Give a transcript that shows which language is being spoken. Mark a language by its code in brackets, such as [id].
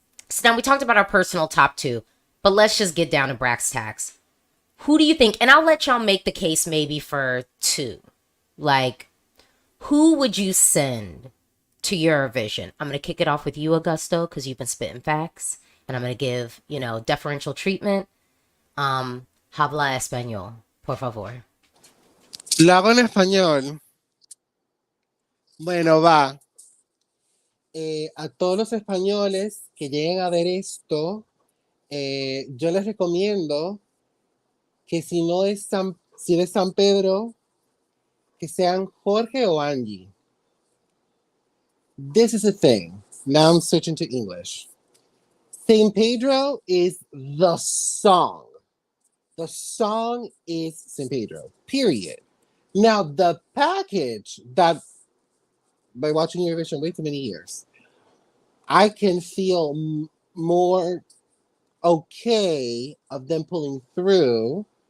[en] So now we talked about our personal top 2, but let's just get down to brass tacks. Who do you think? And I'll let y'all make the case maybe for 2. Like, who would you send to Eurovision. I'm going to kick it off with you, Augusto, because you've been spitting facts. And I'm going to give, deferential treatment. [es] Habla español, por favor. Lo hago en español. Bueno, va. A todos los españoles que lleguen a ver esto, yo les recomiendo que si de San Pedro, que sean Jorge o Angy. [en] This is the thing. Now I'm switching to English. San Pedro is the song. The song is San Pedro, period. Now, the package that, by watching Eurovision way too many years, I can feel more okay of them pulling through.